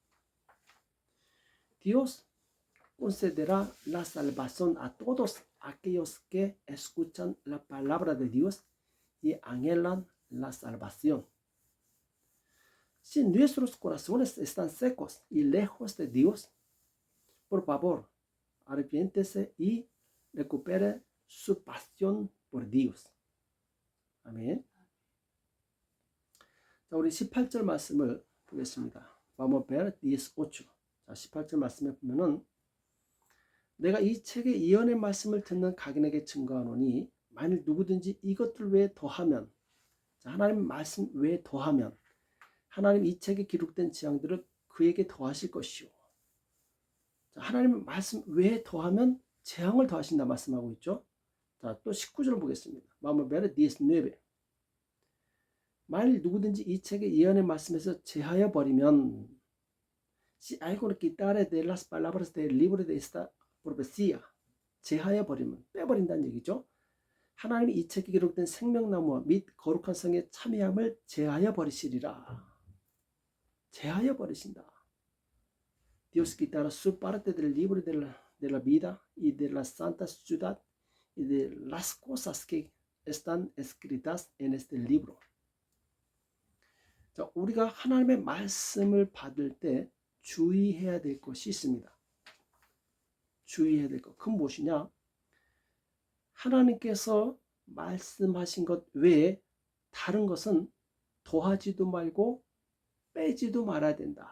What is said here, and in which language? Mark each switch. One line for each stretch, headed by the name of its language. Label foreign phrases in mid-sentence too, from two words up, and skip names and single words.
Spanish: Dios concederá la salvación a todos aquellos que escuchan la palabra de Dios y anhelan la salvación. Si nuestros corazones están secos y lejos de Dios, por favor, arrepiéntese y recupere su pasión por Dios.
Korean: 아멘. 자, 우리 18절 말씀을 보겠습니다.
Spanish: Vamos a ver 18.
Korean: 자, 18절 말씀에 보면은 내가 이 책의 예언의 말씀을 듣는 각인에게 증거하노니 만일 누구든지 이것들 외에 더하면, 자, 하나님 말씀 외에 더하면 하나님 이 책에 기록된 재앙들을 그에게 더하실 것이요. 자, 하나님 말씀 외에 더하면 재앙을 더하신다 말씀하고 있죠. 자, 또 19절 보겠습니다.
Spanish: Vamos a ver 19.
Korean: 만일 누구든지 이 책의 예언의 말씀에서 제하여 버리면,
Spanish: si alguno quitare de las palabras del libro de esta profecía,
Korean: 제하여 버리면 빼버린다는 얘기죠. 하나님이 이 책에 기록된 생명나무와 및 거룩한 성의 참여함을 제하여 버리시리라. 제하여 버리신다.
Spanish: Dios quitará su parte del libro de la vida y de la santa ciudad y de las cosas que están escritas en este libro.
Korean: 자, 우리가 하나님의 말씀을 받을 때 주의해야 될 것이 있습니다. 주의해야 될 것. 그건 무엇이냐? 하나님께서 말씀하신 것 외에 다른 것은 더하지도 말고 빼지도 말아야 된다.